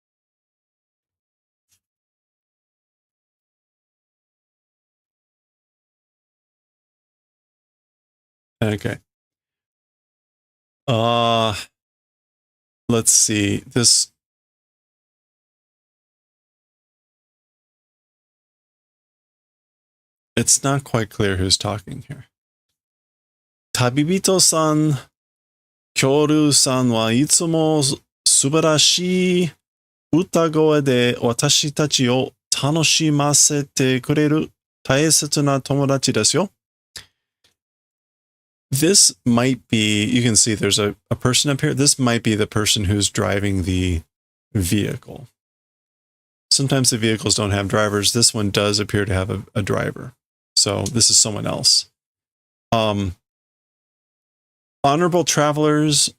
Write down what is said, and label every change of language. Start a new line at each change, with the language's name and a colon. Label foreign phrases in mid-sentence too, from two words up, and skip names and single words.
English: Okay. Let's see. This it's not quite clear who's talking here.
Japanese: 旅人さん、キョルさんはいつも素晴らしい歌声で私たちを楽しませてくれる大切な友達ですよ.
English: This might be, you can see there's a person up here. This might be the person who's driving the vehicle. Sometimes the vehicles don't have drivers. This one does appear to have a driver. So this is someone else. Honorable travelers.